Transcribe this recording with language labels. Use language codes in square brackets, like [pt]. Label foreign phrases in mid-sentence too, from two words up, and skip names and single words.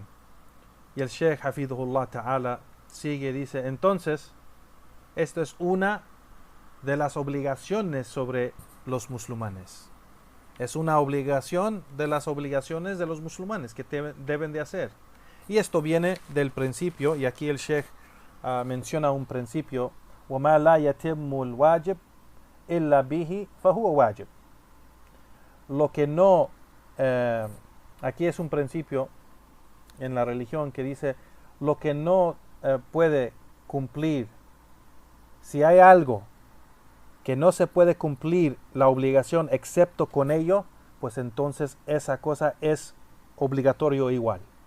[es] Y el Sheikh [ar] حفظه الله تعالى [es] sigue, dice, entonces, esto es una de las obligaciones sobre los musulmanes. Es una obligación de las obligaciones de los musulmanes que deben de hacer. Y esto viene del principio, y aquí el Sheikh menciona un principio, [ar] وَمَا لَا يَتِمُّ الْوَاجِبِ إِلَّا بِهِ فَهُوَ وَاجِبٌ. [es] Lo que no, aquí es un principio en la religión que dice, lo que no puede cumplir, si hay algo que no se puede cumplir la obligación excepto con ello, pues entonces esa cosa es obligatorio igual.